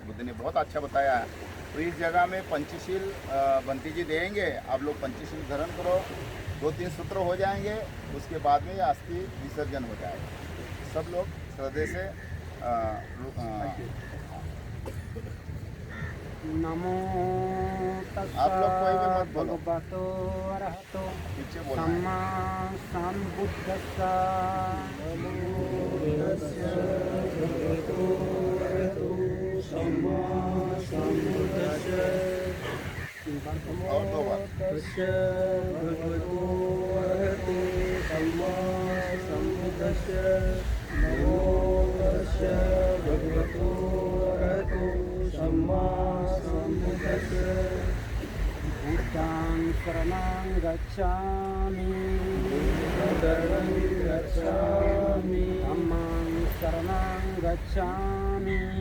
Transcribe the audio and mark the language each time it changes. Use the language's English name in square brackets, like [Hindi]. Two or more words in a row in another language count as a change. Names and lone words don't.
[Hindi] बुद्ध ने बहुत अच्छा बताया है। तो इस जगह में पंचशील बंटी जी देंगे, आप लोग पंचशील धारण करो, 2-3 सूत्र हो जाएंगे, उसके बाद में ये अस्थि विसर्जन हो जाएगा। सब लोग श्रद्धे से नमो आप लोग कोई भी मत बोलो, [Pali] भगवतो अरहतो [Hindi] पीछे बोलना है। [Pali] सम्मा संबुद्धस्सा [Hindi] और 2 बार। [Pali] बुद्धां शरणं गच्छामि धम्मं शरणं गच्छामि